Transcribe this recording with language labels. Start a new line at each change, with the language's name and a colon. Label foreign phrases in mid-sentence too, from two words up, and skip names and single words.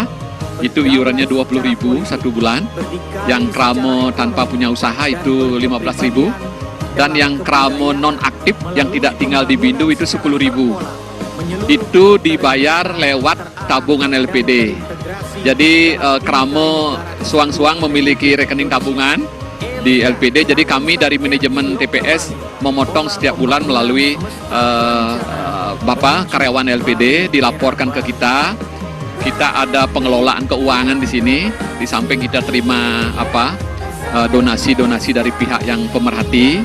Indonesian: Itu iurannya 20.000 1 bulan, yang Kramo tanpa punya usaha itu 15.000, dan yang Kramo non aktif yang tidak tinggal di Bindu itu 10.000. Itu dibayar lewat tabungan LPD. Jadi
Balinese: Kramo suang-suang
Indonesian: memiliki rekening tabungan di LPD. Jadi kami dari manajemen TPS memotong setiap bulan melalui Bapak karyawan LPD, dilaporkan ke kita. Kita ada pengelolaan keuangan di sini, di samping kita terima donasi-donasi dari pihak yang pemerhati.